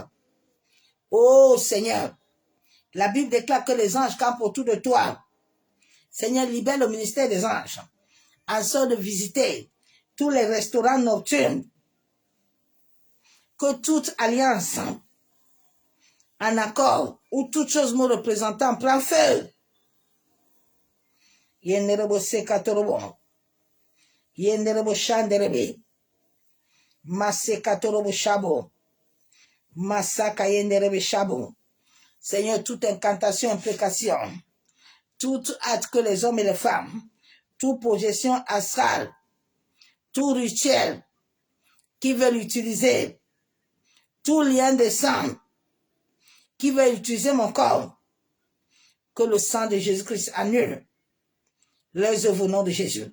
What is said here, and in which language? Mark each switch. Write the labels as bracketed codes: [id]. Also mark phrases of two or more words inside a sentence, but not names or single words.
[fr] Oh Seigneur, la Bible déclare que les anges campent autour de toi. Seigneur, libère le ministère des anges en sorte de visiter tous les restaurants nocturnes. Que toute alliance en accord ou toute chose me représentant prend feu. Yenderebo sekatorobo. Yenderebo shanderebe. Masekatorobo shabo. Masaka yenderebe shabo. Seigneur, toute incantation, implication, tout acte que les hommes et les femmes, toute projection astrale, tout rituel qui veulent utiliser, tout lien de sang qui veut utiliser mon corps, que le sang de Jésus-Christ annule les œuvres au nom de Jésus.